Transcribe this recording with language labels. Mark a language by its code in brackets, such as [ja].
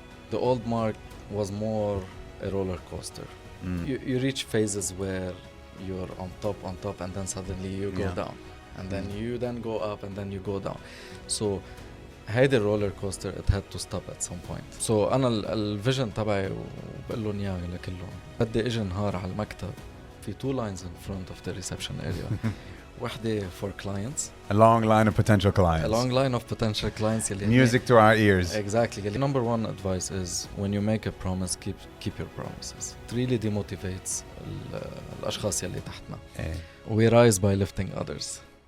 [en] The old Mark was more a roller coaster. You reach phases where you're on top, and then suddenly you go down, and then you go up, and then you go down. So هيدي الرولر coaster it had to stop at some point. [ar] So أنا الفيجن تبعي وبقول لهم إياه لكلهم بدي إجي نهار على المكتب في 2 lines in front of the reception area. [en] وحدة for clients, A long line of potential clients. a long line of potential clients. Music to our ears. Exactly. Number one advice is when you make a promise, keep your promises. It really demotivates الأشخاص يلي تحتنا. We rise by lifting others.